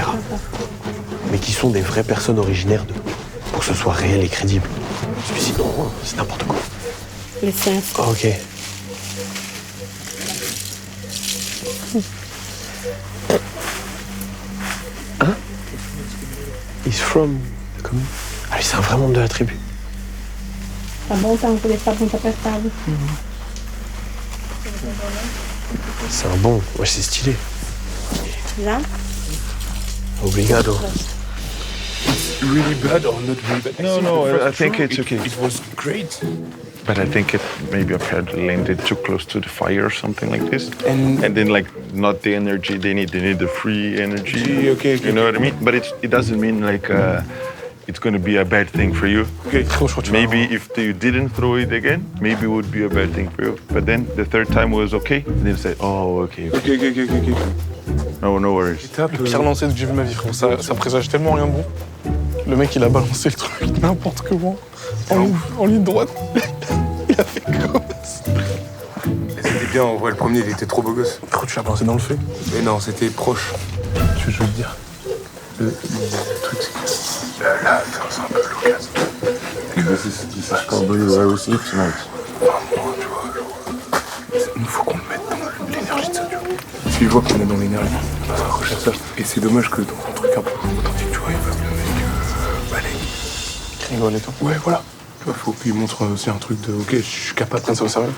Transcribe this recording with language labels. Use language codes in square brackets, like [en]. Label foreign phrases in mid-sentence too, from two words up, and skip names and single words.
[fr] Mais qui sont des vraies personnes originaires d'eux. Pour que ce soit réel et crédible. Parce que sinon, c'est n'importe quoi. [pt] Licença. [fr] Oh, ok. Hein? [en] He's from the commune. [fr] Ah, lui, c'est un vrai membre de la tribu. [pt] Tá bom, tá? Não poder ficar muito apertado. [fr] C'est un bon. Ouais, c'est stylé. [pt] Já? Obrigado. [en] Really bad or not really bad? No, I think it's okay. It was great. But I think it maybe apparently landed too close to the fire or something like this. And then like not the energy they need the free energy. Okay. You know what I mean? But it doesn't mean like it's going to be a bad thing for you. Okay. Maybe if you didn't throw it again, maybe it would be a bad thing for you. But then the third time was okay. And then you say, oh, okay. Okay. No worries. [fr] Le pire lancer que j'ai vu de ma vie, frère. Ça présage tellement rien de bon. Le mec, il a balancé le truc n'importe comment, en ligne droite. Il a fait comme ça. C'était bien, en vrai, le premier, il était trop beau gosse. Pourquoi tu l'as balancé dans le feu? Mais non, c'était proche. Tu veux que je veux te dire? Le truc, c'est que là, c'est un peu l'occasion. [en] Probably where we sleep tonight. [fr] Vraiment, tu vois, genre, il faut qu'on le mette dans l'énergie de ça, tu vois. Si je vois qu'on est dans l'énergie, on va se raccrocher à ça. Et c'est dommage que dans un truc un peu authentique, tu vois, il va le mec balayer. Qui rigole et tout. Ouais, voilà. Il faut qu'il montre aussi un truc de ok, je suis capable de ça, sérieux.